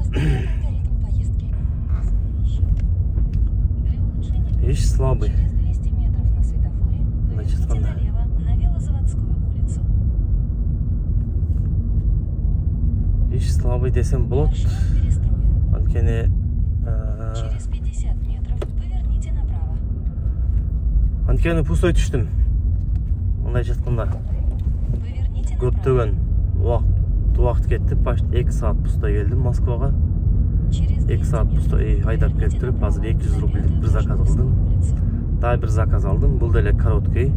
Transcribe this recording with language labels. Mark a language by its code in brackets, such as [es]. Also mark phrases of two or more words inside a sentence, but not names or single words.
[ky] Иш слабый. Значит, кандай? Иш слабый десем болот. Анткени [ru] Через 50 метров поверните направо. [ky] Анткени пустой түштүм. Мындайча айтканда көптөгөн убакыт кетти. Почти 2 саат пустой келдим Москвага. [ru] Через [ky] 2 saat пустой айдап келип туруп, азыр 200 рубльдик бир заказ кылдым. Дагы бир заказ алдым. Бул деле короткий.